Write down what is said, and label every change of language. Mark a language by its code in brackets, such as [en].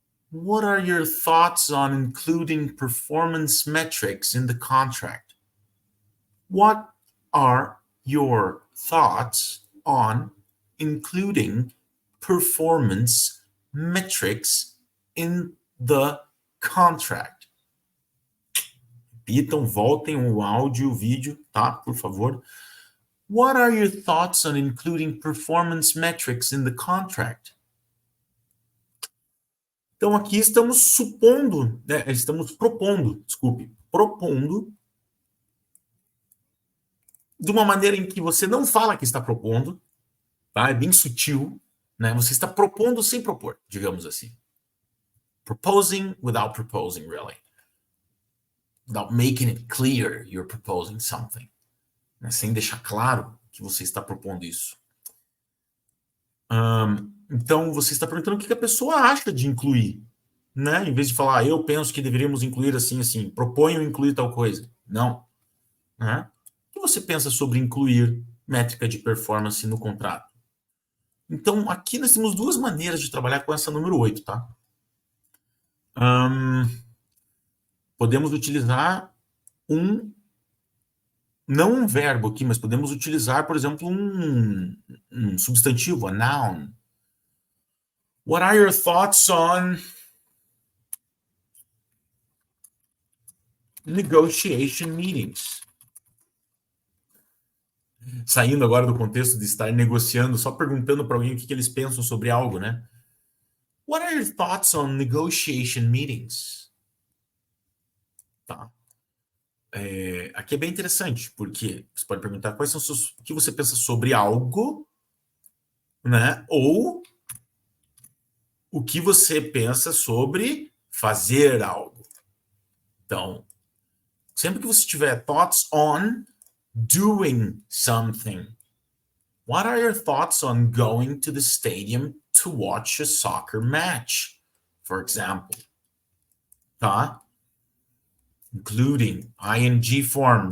[en] What are your thoughts on including performance metrics in the contract? What are your thoughts on including performance metrics in the contract? [pt] Repitam, voltem o áudio, o vídeo, tá? Por favor. [en] What are your thoughts on including performance metrics in the contract? [pt] Então, aqui estamos propondo de uma maneira em que você não fala que está propondo, tá? É bem sutil, né? Você está propondo sem propor, digamos assim. [en] Proposing without proposing, really. Without making it clear you're proposing something. [pt] Né? Sem deixar claro que você está propondo isso. Então, você está perguntando o que a pessoa acha de incluir, né? Em vez de falar, eu penso que deveríamos incluir assim, proponho incluir tal coisa. Não. Né? O que você pensa sobre incluir métrica de performance no contrato? Então, aqui nós temos duas maneiras de trabalhar com essa número 8, tá? Podemos utilizar não um verbo aqui, mas podemos utilizar, por exemplo, um substantivo, [en] a noun. What are your thoughts on negotiation meetings? [pt] Saindo agora do contexto de estar negociando, só perguntando para alguém o que eles pensam sobre algo, né? [en] What are your thoughts on negotiation meetings? [pt] Tá. Aqui é bem interessante, porque você pode perguntar quais são o que você pensa sobre algo, né? Ou o que você pensa sobre fazer algo. Então, sempre que você tiver [en] thoughts on doing something, what are your thoughts on going to the stadium to watch a soccer match, for example? Tá? Including ing form.